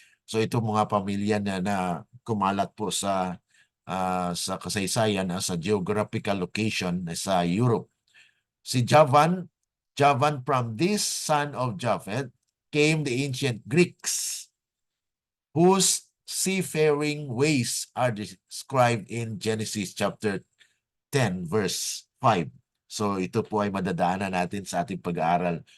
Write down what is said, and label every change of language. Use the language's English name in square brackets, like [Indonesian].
[Filipino] So ito mga pamilya niya na kumalat po sa kasaysayan, sa geographical location sa Europe. [English] Si Javan from this son of Japhet came the ancient Greeks, whose seafaring ways are described in Genesis chapter 10 verse 5. [Filipino] So ito po ay madadaanan natin sa ating pag-aaral.